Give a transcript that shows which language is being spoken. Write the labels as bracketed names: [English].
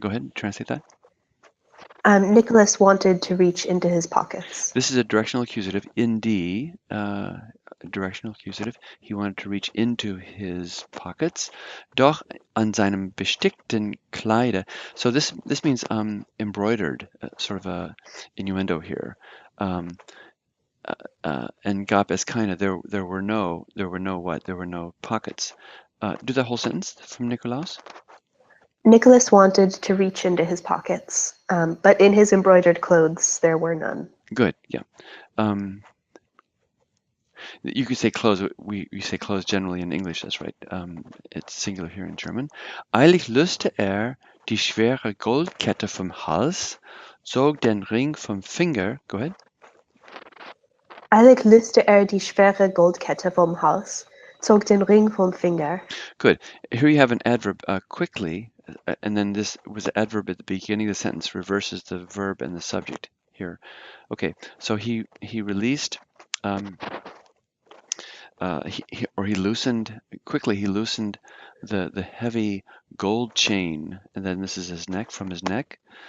[English] Go ahead and translate that. Nicholas wanted to reach into his pockets. This is a directional accusative. In die, directional accusative. He wanted to reach into his pockets. [German] Doch an seinem bestickten Kleider. [English] So this means embroidered, sort of a innuendo here. And [German] gab es keine. [English] There were no what? There were no pockets. Do the whole sentence from Nikolaus. Nicholas wanted to reach into his pockets, but in his embroidered clothes there were none. Good, yeah. You could say clothes. We say clothes generally in English. That's right. It's singular here in German. [German] Eilig löste die schwere Goldkette vom Hals, zog den Ring vom Finger. [English] Go ahead. [German] Eilig löste die schwere Goldkette vom Hals, zog den Ring vom Finger. [English] Good. Here you have an adverb, quickly, and then this was the adverb at the beginning of the sentence reverses the verb and the subject here. Okay, so he released, he loosened the heavy gold chain, and then this is his neck, from his neck.